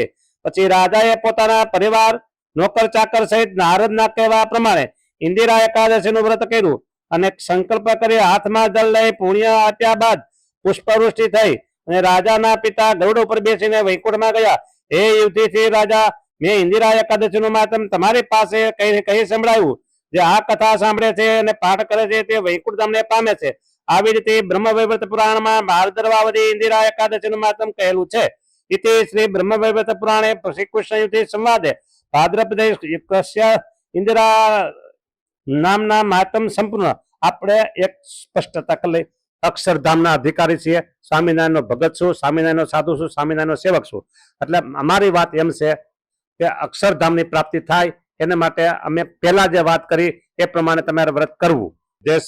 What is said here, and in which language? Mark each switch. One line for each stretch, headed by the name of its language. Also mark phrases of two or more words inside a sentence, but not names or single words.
Gujarati: પછી રાજાએ પોતાના પરિવાર, નોકર ચાકર સહિત નારદના કહેવા પ્રમાણે ઇન્દિરા એકાદશીનું વ્રત કર્યું અને સંકલ્પ કરી હાથમાં જળ લઈ પુણ્ય આપ્યા બાદ પુષ્પવૃષ્ટિ થઈ અને રાજાના પિતા ગરુડ ઉપર બેસીને વૈકુંઠમાં ગયા. હે યુધિષ્ઠિર રાજા, મેં ઇન્દિરા એકાદશીનું મહાત્મ તમારી પાસે કહી સંભળાવ્યું. જે આ કથા સાંભળે છે અને પાઠ કરે છે તે વૈકુંઠ ધામને પામે છે. આવી રીતે બ્રહ્મવૈવર્ત પુરાણમાં ભાદરવાવતી ઇન્દિરા એકાદશીનું મહાત્મ કહેલું છે.
Sanskrit: इति श्री ब्रह्मवैवर्त पुराणे श्रीकृष्णयुते संवादे भाद्रपदे युक्तस्य इंदिरा नामना मातम संपूर्ण
Gujarati: આપણે એક સ્પષ્ટતા કરી અક્ષરધામના અધિકારી છીએ, સ્વામિનારાયણનો ભગત છું, સ્વામિનારાયણનો સાધુ છું, સ્વામિનારાયણનો સેવક છું. એટલે અમારી વાત એમ છે કે અક્ષરધામની પ્રાપ્તિ થાય એને માટે અમે પહેલા જે વાત કરી એ પ્રમાણે તમારે વ્રત કરવું.